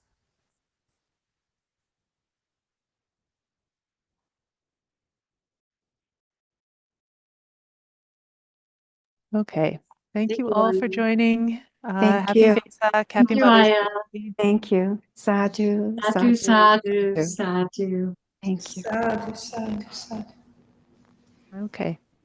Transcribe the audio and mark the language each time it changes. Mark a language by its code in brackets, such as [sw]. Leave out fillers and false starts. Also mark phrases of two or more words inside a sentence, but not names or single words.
[en] Okay. Thank you all for joining. Thank Happy you. Vesak, happy you, Mother's Maya. Day. Thank you. Sadhu, Sadhu, sadhu. [pi] sadhu, sadhu. [en] Thank you. [pi] Sadhu, sadhu, sadhu. [en] Okay.